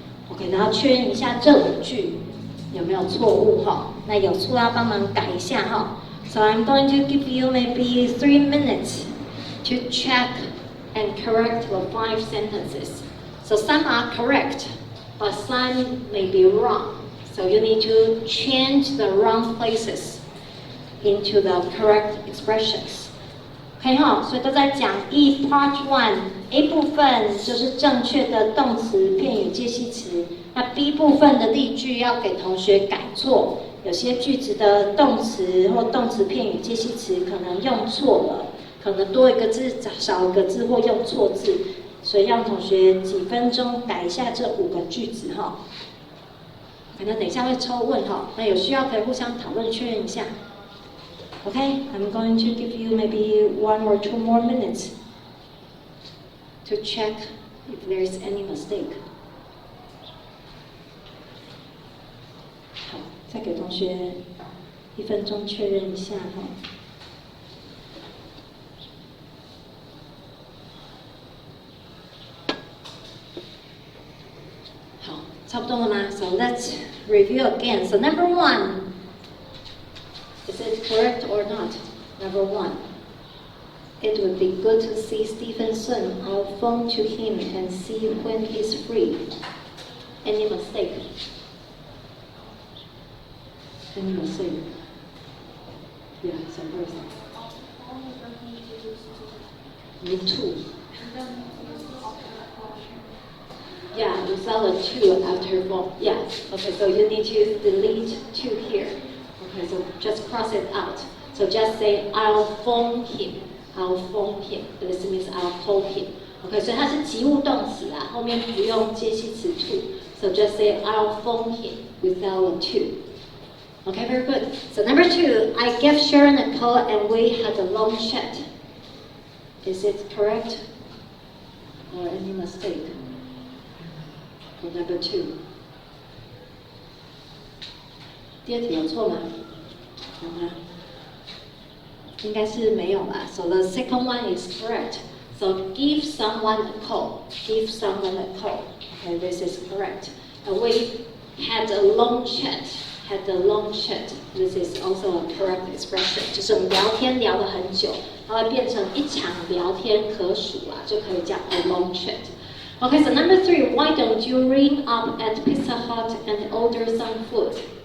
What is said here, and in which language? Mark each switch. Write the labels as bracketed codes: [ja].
[zh] OK， 然后确认一下这5句有没有错误哈？那有错要帮忙改一下哈。 [en] So I'm going to give you maybe 3 minutes to check and correct the 5 sentences. So some are correct, but some may be wrong. So you need to change the wrong places into the correct expressions. [zh] OK 哈，所以都在讲义 Part 1 A 部分就是正确的动词、片语、介系词。那 B 部分的例句要给同学改错，有些句子的动词或动词、片语、介系词可能用错了，可能多一个字、少一个字或用错字，所以让同学几分钟改一下这5个句子哈。可能等一下会抽问哈，那有需要可以互相讨论确认一下。 [en] Okay, I'm going to give you maybe 1 or 2 more minutes to check if there is any mistake. [zh] 好，再给同学1分钟确认一下哈。好，差不多了吗？ [en] So let's review again. So number 1. Is it correct or not? Number 1. It would be good to see Stevenson. I'll phone to him and see when he's free. Any mistake? Any mistake? Yeah, some person. Two. Yeah, without a 2 after phone. Yes. Okay, so you need to delete 2 here. Okay, so just cross it out. So just say I'll phone him. I'll phone him. This means I'll call him. [zh] Okay, 所以它是及物动词啊，后面不用介系词 to. [en] So just say I'll phone him without a 2. Okay, very good. So number 2, I gave Sharon a call and we had a long chat. Is it correct? Or any mistake? For number 2. [zh] 第二题有错吗？有吗？应该是没有吧。 [en] So the second one is correct. So give someone a call. Give someone a call. Okay, this is correct. And we had a long chat. Had a long chat. This is also a correct expression. [zh] 就是我们聊天聊了很久，它会变成一场聊天可数啊，就可以讲 [en] a long chat. Okay, so number 3, why don't you ring up at Pizza Hut and order some food?